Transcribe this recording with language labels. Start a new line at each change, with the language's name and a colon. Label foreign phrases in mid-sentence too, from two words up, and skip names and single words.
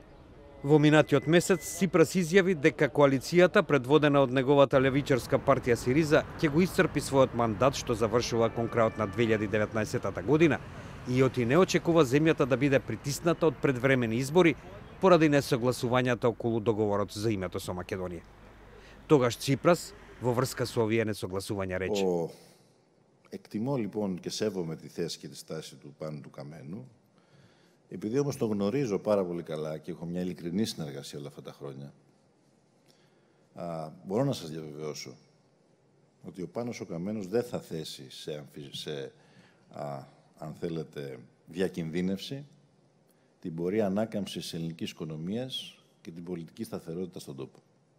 Macedonian: Во минатиот месец Ципрас изјави дека коалицијата, предводена од неговата левичарска партија Сириза, ќе го исцрпи својот мандат што завршува кон крајот на 2019 година и оти не очекува земјата да биде притисната од предвремени избори поради несогласувањата околу договорот за името со Македонија. Тогаш Ципрас во врска со овие несогласувања рече:
Greek: Εκτιμώ λοιπόν και σέβομαι τη θέση και τη στάση του Πάνου του Καμένου. Επειδή όμως τον γνωρίζω πάρα πολύ καλά και έχω μια ειλικρινή συνεργασία όλα αυτά τα χρόνια, μπορώ να σας διαβεβαιώσω ότι ο Πάνος ο Καμένος δεν θα θέσει αν θέλετε, διακινδύνευση την πορεία ανάκαμψης της ελληνικής οικονομίας και την πολιτική σταθερότητα στον τόπο.